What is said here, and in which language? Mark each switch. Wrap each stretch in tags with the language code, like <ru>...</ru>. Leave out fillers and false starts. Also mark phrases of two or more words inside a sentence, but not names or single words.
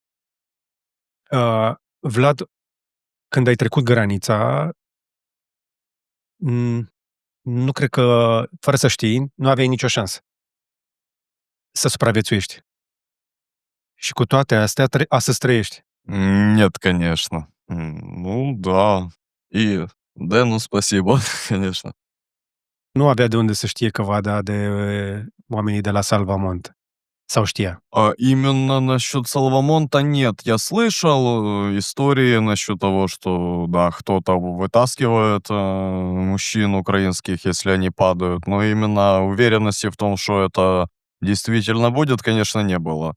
<ro>Vlad, când ai trecut granița, nu cred că, fără să știi, nu aveai nicio șansă să supraviețuiești. Și cu toate astea, astăzi trăiești.</ro> <ru>Нет, конечно. Ну, да. И Дэну спасибо, конечно.</ru> <ro>Nu avea de unde să știe că va da de oamenii de la Salvamont. Sau știa?</ro> <ru>Именно насчет Салвамонта нет. Я слышал истории насчет того, что, да, кто-то вытаскивает мужчин украинских, если они падают. Но именно уверенности в том, что это действительно будет, конечно, не было.</ru>